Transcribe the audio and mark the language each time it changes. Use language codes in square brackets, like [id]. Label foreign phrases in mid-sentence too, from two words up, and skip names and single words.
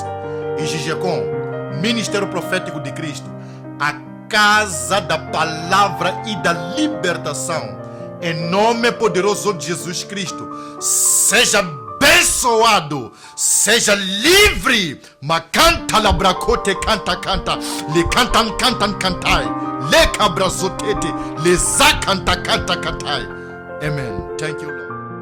[pt] E GGCOM, Ministério Profético de Cristo, a casa da palavra e da libertação. Em nome poderoso de Jesus Cristo, seja abençoado, seja livre. Macanta labracote canta, le cantan cantai. Le cabrazotete, le zakanta cantai. [en] Amen. Thank you, Lord.